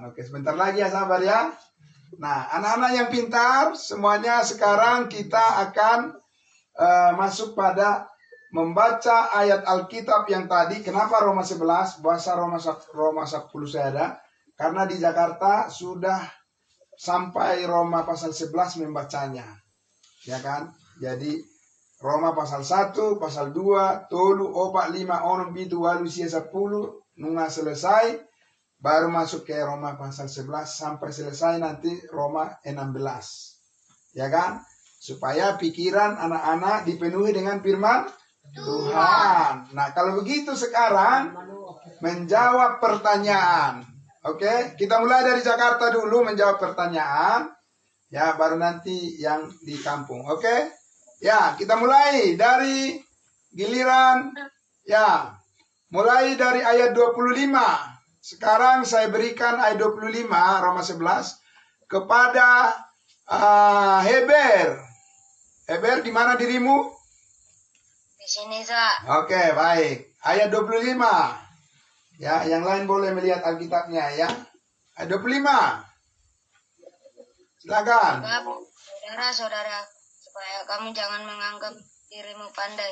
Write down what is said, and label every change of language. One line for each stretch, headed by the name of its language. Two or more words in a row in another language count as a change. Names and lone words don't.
Indonesian: Oke, sebentar lagi ya, sabar ya. Nah, anak-anak yang pintar, semuanya sekarang kita akan masuk pada membaca ayat Alkitab yang tadi. Kenapa Roma 11? Bahasa Roma 10 saya ada. Karena di Jakarta sudah sampai Roma pasal 11 membacanya. Ya kan? Jadi Roma pasal 1, pasal 2,
Batak Toba: tolu, opat, 5, onom, pitu, walu, sia, 10, nunga selesai.
Indonesian: Baru masuk ke Roma pasal 11 sampai selesai nanti Roma 16. Ya kan? Supaya pikiran anak-anak dipenuhi dengan firman Tuhan. Nah, kalau begitu sekarang menjawab pertanyaan. Oke, kita mulai dari Jakarta dulu menjawab pertanyaan. Ya, baru nanti yang di kampung. Oke? Ya, kita mulai dari giliran. Ya, mulai dari ayat 25. Sekarang saya berikan ayat 25 Roma 11 kepada Heber. Heber, di mana dirimu? Di sini, Sa. Oke, baik. Ayat 25. Ya, yang lain boleh melihat Alkitabnya ya. Ayat 25. Silakan. Saudara-saudara, supaya kamu jangan menganggap dirimu pandai.